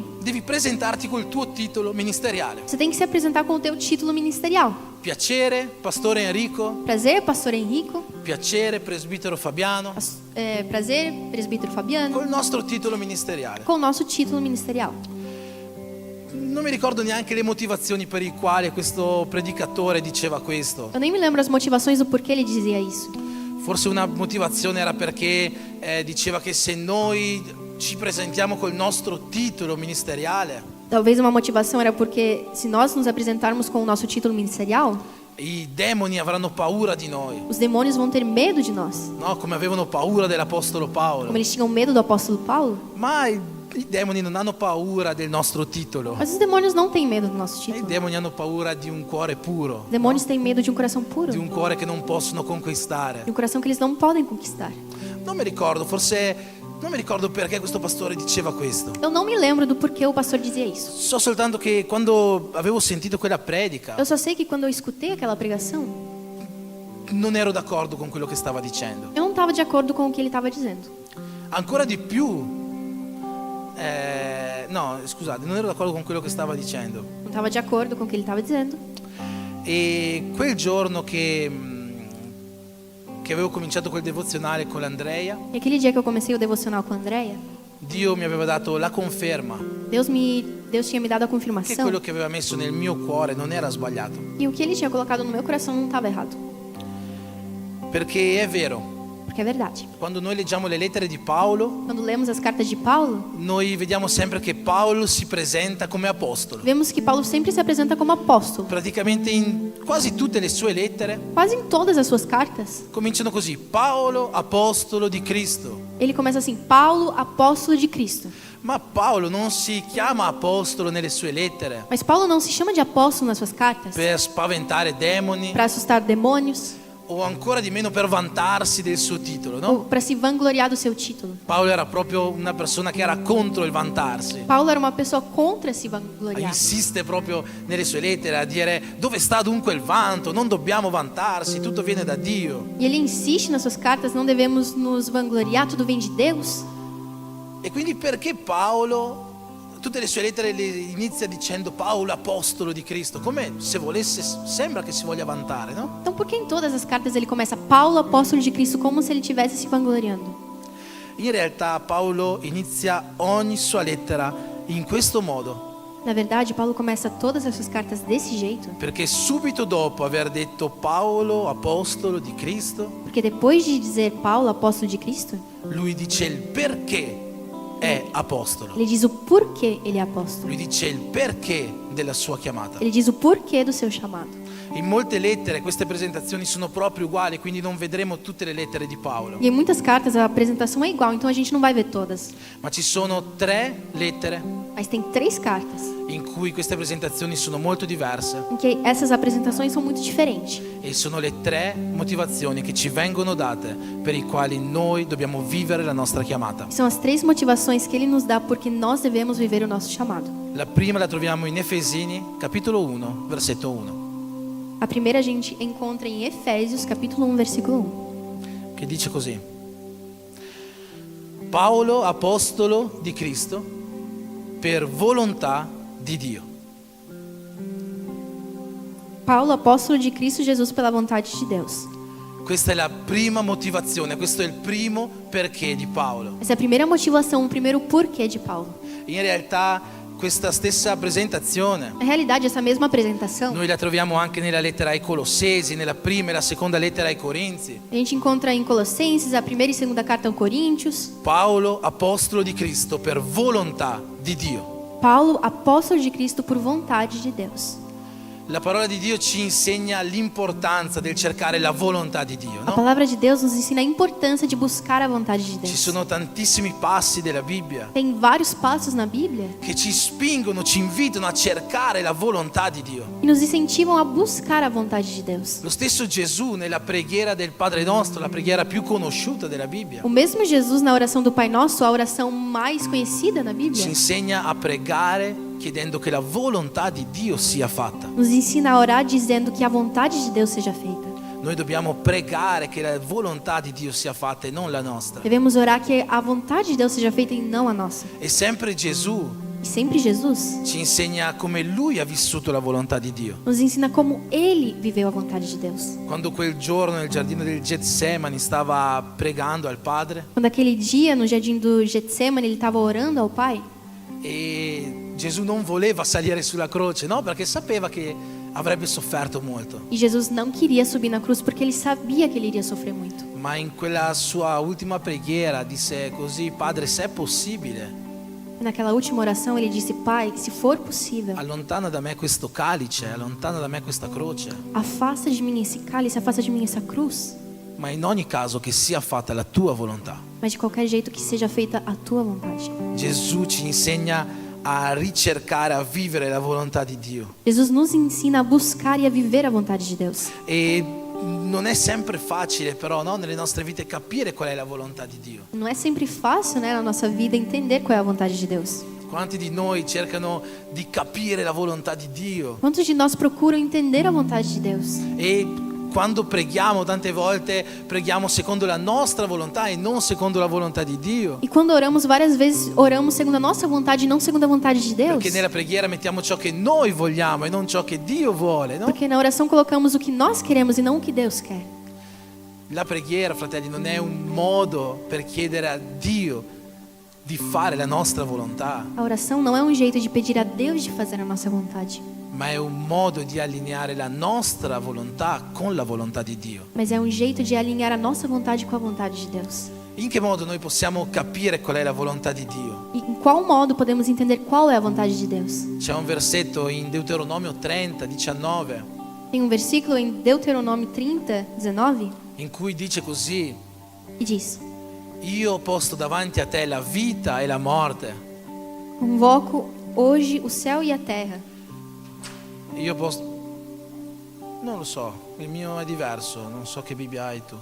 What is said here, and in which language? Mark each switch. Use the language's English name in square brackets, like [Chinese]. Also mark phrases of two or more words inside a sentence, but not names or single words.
[Italian] devi presentarti col tuo titolo ministeriale. [Portuguese] você tem que se apresentar com o teu título ministerial. [Italian] Piacere, pastore Enrico. [Portuguese] Prazer, pastor Henrico. [Italian] Piacere, presbitero Fabiano. [Portuguese] Prazer, presbítero Fabiano. [Italian] Col nostro titolo ministeriale. [Portuguese] Com o nosso título ministerial. [Italian] Non mi ricordo neanche le motivazioni per le quali questo predicatore diceva questo. [Portuguese] Eu nem me lembro as motivações do porquê ele dizia isso. [Italian] Forse una motivazione era perché diceva che se noi ci presentiamo col nostro titolo ministeriale, [Portuguese] Talvez uma motivação era porque se nós nos apresentarmos com o nosso título ministerial, [Italian] i demoni avranno paura di noi, [Portuguese] os demônios vão ter medo de nós, [Italian] no? Come avevano paura dell'apostolo Paolo. [Portuguese] como eles tinham medo do apóstolo Paulo. [Italian] Ma i demoni non hanno paura del nostro titolo. [Portuguese] Mas os demônios não têm medo do nosso [Italian] I [Portuguese] título. [Italian] demoni hanno paura di un cuore puro, [Portuguese] Os demônios têm medo de um coração puro, [Italian] di un cuore che non possono conquistare. [Portuguese] de um coração que eles não podem conquistar. [Italian] Non mi ricordo, forse non mi ricordo perché questo pastore diceva questo. [Portuguese] Eu não me lembro do porquê o pastor dizia isso. [Italian] So soltanto che quando avevo sentito quella predica [Portuguese] Eu só sei que quando eu escutei aquela pregação, [Italian] non ero d'accordo con quello che stava dicendo. [Portuguese] eu não estava de acordo com o que ele estava dizendo. [Italian] Ancora di più, no, scusate, non ero d'accordo con quello che stava dicendo. [Portuguese] Não estava de acordo com o que ele estava dizendo. [Italian] E quel giorno che avevo cominciato col devozionale con Andrea, [Portuguese] E aquele dia que eu comecei o devocional com a Andrea, [Italian] Dio mi aveva dato la conferma [Portuguese] Deus tinha me dado a [Italian] che [Portuguese] confirmação [Italian] quello che aveva messo nel mio cuore non era sbagliato. [Portuguese] e o que ele tinha colocado no meu coração não estava errado. [Italian] Perché è vero, [Portuguese] Porque é verdade. [Italian] quando noi leggiamo le lettere di Paolo, [Portuguese] Quando lemos as cartas de Paulo, [Italian] noi vediamo sempre che Paolo si presenta come apostolo. [Portuguese] vemos que Paulo sempre se apresenta como apóstolo. [Italian] Praticamente in quasi tutte le sue lettere [Portuguese] Quase em todas as suas cartas, [Italian] cominciano così: Paolo, apostolo di Cristo. [Portuguese] ele começa assim: Paulo, apóstolo de Cristo. [Italian] Ma Paolo non si chiama apostolo nelle sue lettere [Portuguese] Mas Paulo não se chama de apóstolo nas suas cartas [Italian] per spaventare demoni [Portuguese] para assustar demônios [Italian] o ancora di meno per vantarsi del suo titolo, no? [Portuguese] ou para se vangloriar do seu título. [Italian] Paolo era proprio una persona che era contro il vantarsi. [Portuguese] Paulo era uma pessoa contra se vangloriar. [Italian] Insiste proprio nelle sue lettere a dire: dove sta dunque il vanto? Non dobbiamo vantarsi, tutto viene da Dio. [Portuguese] E ele insiste nas suas cartas: não devemos nos vangloriar, tudo vem de Deus. [Italian] E quindi perché Paolo, tutte le sue lettere le inizia dicendo Paolo apostolo di Cristo, come se volesse, sembra che si voglia vantare, no? [Portuguese] Então, por que em todas as cartas ele começa Paulo, apóstolo de Cristo, como se ele estivesse se vangloriando? [Italian] In realtà Paolo inizia ogni sua lettera in questo modo, [Portuguese] Na verdade, Paulo começa todas as suas cartas desse jeito, [Italian] perché subito dopo aver detto Paolo apostolo di Cristo, [Portuguese] porque depois de dizer Paulo, apóstolo de Cristo, [Italian] lui dice il perché è apostolo. [Portuguese] ele diz o porquê ele é apóstolo. [Italian] Lui dice il perché della sua chiamata. [Portuguese] Ele diz o porquê do seu chamado. [Italian] In molte lettere queste presentazioni sono proprio uguali, quindi non vedremo tutte le lettere di Paolo. [Portuguese] E em muitas cartas a apresentação é igual, então a gente não vai ver todas. [Italian] Ma ci sono 3 lettere [Portuguese] Mas tem 3 cartas [Italian] in cui queste presentazioni sono molto diverse [Portuguese] em que essas apresentações são muito diferentes. [Italian] e sono le 3 motivazioni che ci vengono date per i quali noi dobbiamo vivere la nostra chiamata. [Portuguese] São as 3 motivações que ele nos dá porque nós devemos viver o nosso chamado. [Italian] La prima la troviamo in Efesini, capitolo 1, versetto 1, [Portuguese] A primeira a gente encontra em Efésios, capítulo 1, versículo 1. [Italian] che dice così: Paolo, apostolo di Cristo, per volontà di Dio. [Portuguese] Paulo, apóstolo de Cristo Jesus pela vontade de Deus. [Italian] Questa è la prima motivazione, questo è il primo perché di Paolo. [Portuguese] Essa é a primeira motivação, o primeiro porquê de Paulo. [Italian] In realtà questa stessa presentazione [Portuguese] Na realidade, essa mesma apresentação [Italian] noi la troviamo anche nella lettera ai Colossesi, nella prima e la seconda lettera ai Corinzi. [Portuguese] a gente encontra em Colossenses, a primeira e segunda carta aos Coríntios. [Italian] Paolo, apostolo di Cristo per volontà di Dio. [Portuguese] Paulo, apóstolo de Cristo por vontade de Deus. [Italian] La parola di Dio ci insegna l'importanza del cercare la volontà di Dio, [Portuguese] A [Italian] no? [Portuguese] palavra de Deus nos ensina a importância de buscar a vontade de [Italian] Ci [Portuguese] Deus. [Italian] sono tantissimi passi della Bibbia [Portuguese] Tem vários passos na Bíblia [Italian] che ci spingono, ci invitano a cercare la volontà di Dio. [Portuguese] que nos incentivam a buscar a vontade de Deus. [Italian] Lo stesso Gesù nella preghiera del Padre nostro, la preghiera più conosciuta della Bibbia, [Portuguese] O mesmo Jesus na oração do Pai Nosso, a oração mais conhecida na [Italian] ci [Portuguese] Bíblia, [Italian] insegna a pregare chiedendo che la volontà di Dio sia fatta. [Portuguese] nos ensina a orar dizendo que a vontade de Deus seja feita. [Italian] Noi dobbiamo pregare che la volontà di Dio sia fatta e non la nostra. [Portuguese] Devemos orar que a vontade de Deus seja feita e não a nossa. [Italian] E sempre Gesù [Portuguese] E sempre Jesus [Italian] ci insegna come Lui ha vissuto la volontà di Dio. [Portuguese] nos ensina como Ele viveu a vontade de Deus. [Italian] Quando quel giorno nel giardino del Getsemani stava pregando al Padre [Portuguese] Quando aquele dia no jardim do Getsemane ele estava orando ao Pai, [Italian] e Gesù non voleva salire sulla croce, no? Perché sapeva che avrebbe sofferto molto. [Portuguese] e Jesus não queria subir na cruz porque ele sabia que ele iria sofrer muito. [Italian] Ma in quella sua ultima preghiera disse così: Padre, se è possibile, [Portuguese] Naquela última oração ele disse: Pai, se for possível, [Italian] allontana da me questo calice, allontana da me questa croce, [Portuguese] afasta de mim esse cálice, afasta de mim essa cruz. [Italian] ma in ogni caso che sia fatta la tua volontà. [Portuguese] Mas de qualquer jeito que seja feita a tua vontade. [Italian] Gesù ci insegna a ricercare, a vivere la volontà di Dio. [Portuguese] Jesus nos ensina a buscar e a viver a vontade de Deus. [Italian] E non è sempre facile però, no? Nelle nostre vite capire qual è la volontà di Dio. [Portuguese] Não é sempre fácil, né, na nossa vida entender qual é a vontade de Deus. [Italian] Quanti di noi cercano di capire la volontà di Dio? [Portuguese] Quantos de nós procuram entender a vontade de Deus? [Italian] E quando preghiamo tante volte preghiamo secondo la nostra volontà e non secondo la volontà di Dio. [Portuguese] E quando oramos várias vezes, oramos segundo a nossa vontade e não segundo a vontade de Deus. [Italian] Perché nella preghiera mettiamo ciò che noi vogliamo e non ciò che Dio vuole, no? [Portuguese] Porque na oração colocamos o que nós queremos e não o que Deus quer. [Italian] La preghiera, fratelli, non è un modo per chiedere a Dio di fare la nostra volontà, [Portuguese] A oração não é um jeito de pedir a Deus de fazer a nossa vontade, [Italian] ma è un modo di allineare la nostra volontà con la volontà di Dio. [Portuguese] mas é um jeito de alinhar a nossa vontade com a vontade de Deus. [Italian] In che modo noi possiamo capire qual è la volontà di Dio? [Portuguese] E em qual modo podemos entender qual é a vontade de Deus? [Italian] C'è un versetto in Deuteronomio 30, 19, [Portuguese] Tem um versículo em Deuteronômio 30, 19, [Italian] in cui dice così: [Portuguese] e diz: [Italian] Io ho posto davanti a te la vita e la morte. [Portuguese] Convoco hoje o céu e a terra. [Italian] Io ho posto... Non lo so, il mio è diverso, non so che Bibbia hai tu.